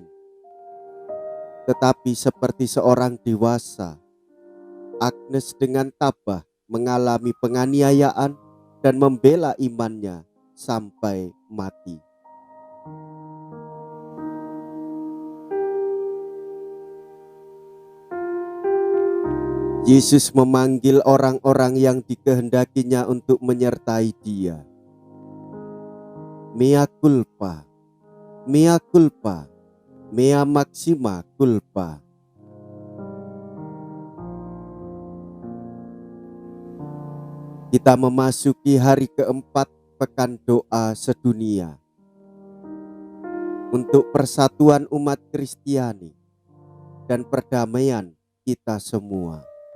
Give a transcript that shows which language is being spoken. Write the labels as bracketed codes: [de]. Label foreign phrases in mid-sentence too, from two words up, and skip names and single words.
[id] Tetapi seperti seorang dewasa, Agnes dengan tabah mengalami penganiayaan dan membela imannya sampai mati. Yesus memanggil orang-orang yang dikehendakinya untuk menyertai dia. [la] Mea culpa, mea culpa, mea maxima culpa. [id] Kita memasuki hari keempat pekan doa sedunia untuk persatuan umat Kristiani dan perdamaian kita semua.